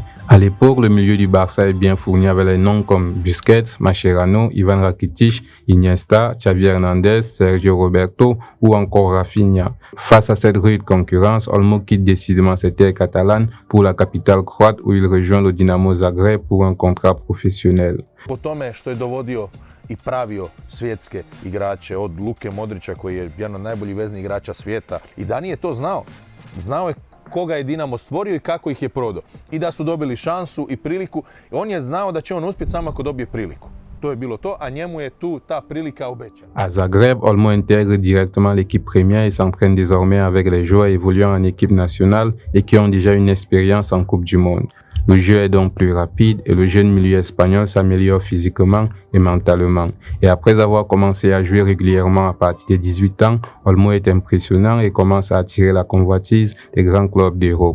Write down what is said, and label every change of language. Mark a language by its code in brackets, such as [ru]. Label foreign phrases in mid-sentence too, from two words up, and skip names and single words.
[fr] À l'époque, le milieu du Barça est bien fourni avec les noms comme Busquets, Mascherano, Ivan Rakitic, Iniesta, Xavi Hernandez, Sergio Roberto ou encore Rafinha. Face à cette rude concurrence, Olmo quitte décidément cette terre catalane pour la capitale croate où il rejoint le Dinamo Zagreb pour un contrat professionnel. [hr] Po tome što je dovodio i pravio svjetske igrače od Luke Modrića koji je jedan od najboljih veznih igrača svijeta. I Dani je to znao. Znao je koga je Dinamo stvorio i kako ih je prodao. I da su dobili šansu i priliku. On je znao da će on uspjeti samo ako dobije priliku. To je bilo to, a njemu je tu ta prilika obećana. [fr] À Zagreb, Olmo intègre directement l'équipe première et s'entraîne désormais avec les joueurs évoluant en équipe nationale et qui ont déjà une expérience en Coupe du Monde. Le jeu est donc plus rapide et le jeune milieu espagnol s'améliore physiquement et mentalement. Et après avoir commencé à jouer régulièrement à partir de 18 ans, Olmo est impressionnant et commence à attirer la convoitise des grands clubs d'Europe.